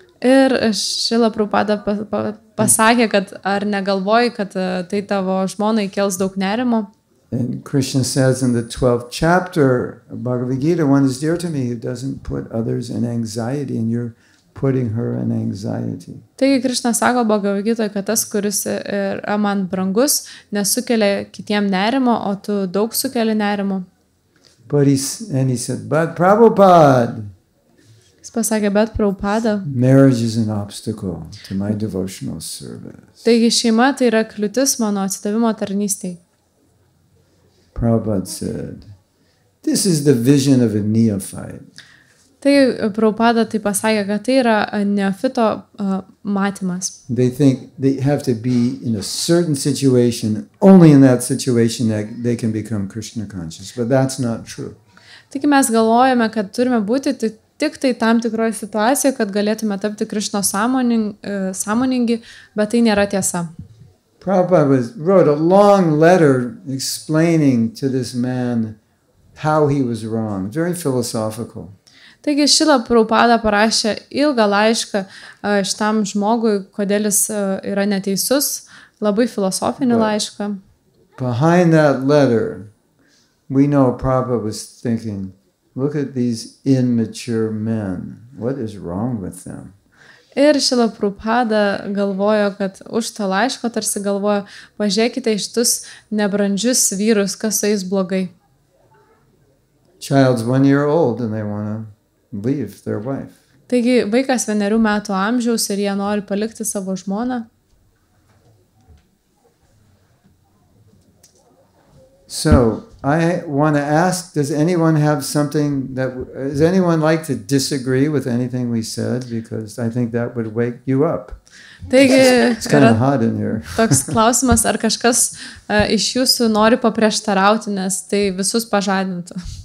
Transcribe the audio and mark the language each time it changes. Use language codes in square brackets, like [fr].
[lt] Ir Šila Prabhupada pasakė, kad ar negalvoji, kad tai tavo žmonai kels daug nerimo. [en] And Krishna says in the 12th chapter of Bhagavad Gita, one is dear to me who doesn't put others in anxiety, and you're putting her in anxiety. [lt] Taigi Krišna sako Bhagavad-gitoj, kad tas, kuris yra man brangus, nesukelia kitiem nerimo, o tu daug sukeli nerimo. [en] But he said, but Prabhupada, [lt] Jis pasakė, bet Prabhupada. [en] Marriage is an obstacle to my devotional service. [lt] Taigi šeima tai yra kliūtis mano atsidavimo tarnystei. [en] Prabhupada said, this is the vision of a neophyte. [lt] Tai Prabhupada tai pasakė, kad tai yra neofito matymas. [en] They think they have to be in a certain situation, only in that situation that they can become Krishna conscious, but that's not true. [lt] Taigi mes galvojame, kad turime būti tik tai tam tikroje situacijoje, kad galėtume tapti Krišno sąmoningi, bet tai nėra tiesa. [en] Prabhupada wrote a long letter explaining to this man how he was wrong, very philosophical. [lt] Taigi Šrila Prabhupada parašė ilgą laišką šitam žmogui, kodėl jis yra neteisus, labai filosofinį laišką. [en] Behind that letter, we know Prabhupada was thinking, look at these immature men. What is wrong with them? [lt] Ir Šrila Prabhupada galvojo, kad už to laiško tarsi galvojo, pažiūrėkite iš tus nebrandžius vyrus, kas su jais blogai. [en] Child's 1 year old and they want to leave their wife. [lt] Taigi vaikas 1 metų amžiaus ir jie nori palikti savo žmoną. [en] So I want to ask, does anyone like to disagree with anything we said? Because I think that would wake you up. [lt] Taigi [en] It's kind of hot in here. [lt] toks klausimas, ar kažkas iš jūsų nori paprieštarauti, nes tai visus pažadintų.